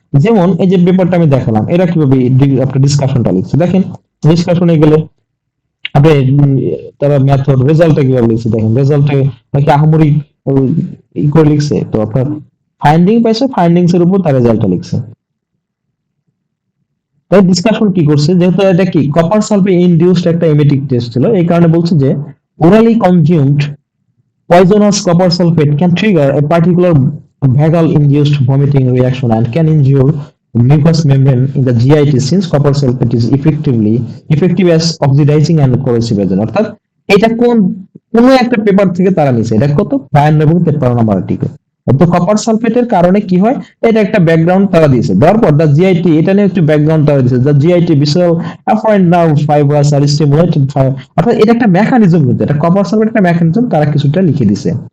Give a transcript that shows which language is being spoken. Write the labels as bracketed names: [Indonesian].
[Bangla] যেমন এই যে পেপারটা আমি দেখালাম, এরা কিভাবে আপনার ডিসকাশনটা লিখছে দেখেন। ডিসকাশনে গেলে আপনি তারা মেথড রেজাল্টটা কিভাবে লিখছে দেখেন, রেজাল্টে নাকি আহামরি ওই ই করে লিখছে। তো আপনার ফাইন্ডিং পাইছে, ফাইন্ডিংস এর উপর তার রেজাল্টটা লিখছে। তাই ডিসকাশন কি করছে, যেহেতু এটা কি কপার সালফেট ইনডিউসড একটা এমেটিক টেস্ট ছিল, এই কারণে বলছে যে [English] Orally consumed poisonous copper sulfate can trigger a particular vagal-induced vomiting reaction and can injure the mucous membrane in the GIT since copper sulfate is effective as oxidizing and corrosive agent। [Bangla] অর্থাৎ এটা কোন একটা paper থেকে তারা নিছে, এটা কত 52 এবং 53 নম্বর আর্টিকেল। তো কপার সালফেটের কারণে কি হয়, এটা একটা ব্যাকগ্রাউন্ড তারা দিয়েছে, দেওয়ার পর দ্য জিআইটি এটা নিয়ে একটু ব্যাকগ্রাউন্ড তারা দিয়েছে, the GIT [English] visceral afferent nerve fibers are stimulated [Bangla] অর্থাৎ এটা একটা মেকানিজম, কিন্তু এটা কপার সালফেট একটা মেকানিজম তারা কিছুটা লিখে দিছে।